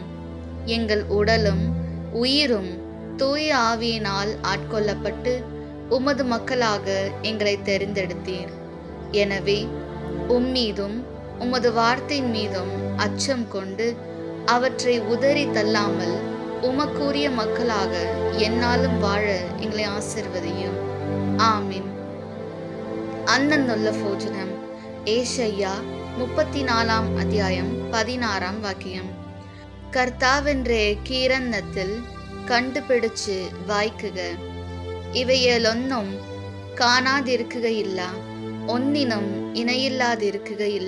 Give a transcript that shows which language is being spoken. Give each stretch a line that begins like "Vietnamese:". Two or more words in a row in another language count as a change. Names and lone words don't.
Tamil: எங்கள் உடலும் உயிரும் தூய ஆவியினால் ஆட்கொள்ளப்பட்டு உமது மக்களாக எங்களை தெரிந்தெடுத்தீர். எனவே உம்மீதும் உமது வார்த்தை மீதும் அச்சம் கொண்டு அவற்றை உதறி தள்ளாமல் உமக்குரிய மக்களாக என்னாலும் வாழ எங்களை ஆசீர்வதியும். ஆமீன்.
Malayalam: അന്നുള്ള ഭോജനം. ഏശയ്യ 34 അധ്യായം 16 വാക്യം. കർത്താവിൻ്റെ കീരന്നത്തിൽ കണ്ടുപിടിച്ച് വായിക്കുക. ഇവയിലൊന്നും കാണാതിരിക്കുകയില്ല, ഒന്നിനും ഇണയില്ലാതിരിക്കുകയില്ല.